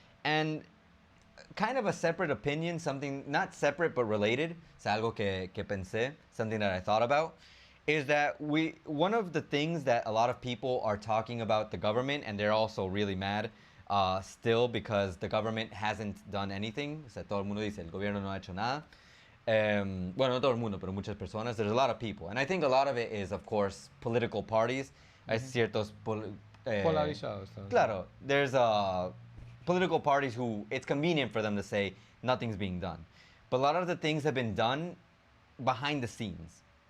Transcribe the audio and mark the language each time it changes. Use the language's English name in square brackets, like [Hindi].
[English] And kind of a separate opinion, something not separate but related, [Spanish] es algo que pensé, [English] something that I thought about, is that one of the things that a lot of people are talking about the government, and they're also really mad still because the government hasn't done anything. [Spanish] O sea, todo el mundo dice, el gobierno no ha hecho nada. Bueno, no todo el mundo, pero muchas personas. [English] There's a lot of people. And I think a lot of it is, of course, political parties. [Spanish] Hay ciertos... polarizados. [English] Claro, there's political parties who it's convenient for them to say nothing's being done. But a lot of the things have been done behind the scenes.